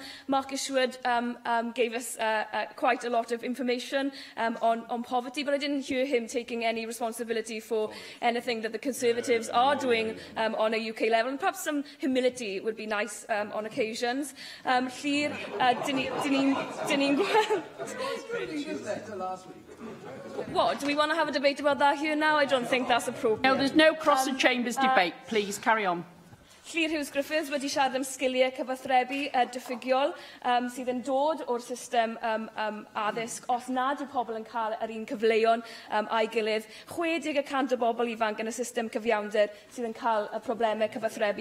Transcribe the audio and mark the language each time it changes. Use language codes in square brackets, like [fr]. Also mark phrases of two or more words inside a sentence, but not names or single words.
[en] Mark Ishwood gave us quite a lot of information on poverty, but I didn't hear him taking any responsibility for anything that the Conservatives are doing on a UK level, and perhaps some humility would be nice on occasions. Llyr, What? Do we want to have a debate about that here now? I don't think that's appropriate. No, there's no cross-the-chambers debate. Please, carry on. [cy] Llyr Hughes Griffiths wedi siarad am sgiliau cyfathrebu diffygiol sydd yn dod o'r system addysg os nad yw pobl yn cael yr un cyfleon a'i gilydd. 60% o bobl ifanc yn y system cyfiawnder sydd yn cael y problemau cyfathrebu.